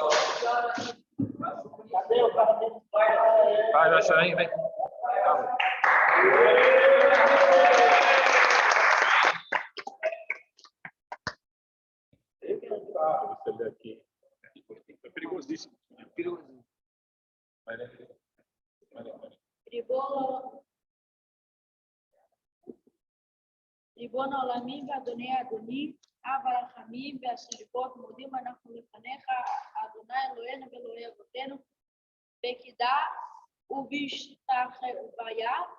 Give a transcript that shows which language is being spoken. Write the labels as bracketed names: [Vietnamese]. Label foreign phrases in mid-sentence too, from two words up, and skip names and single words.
[Portuguese] Vai, Yossi, vem. Você ler aqui. É perigosíssimo. É perigosíssimo. Vai ler. [Hebrew] ריבון העולמים ואדוני האדונים, אב הרחמים והסליחות, מודים אנחנו לפניך, אדוני אלוהינו ואלוהי אבותינו, בקידה ובהשתחוויה,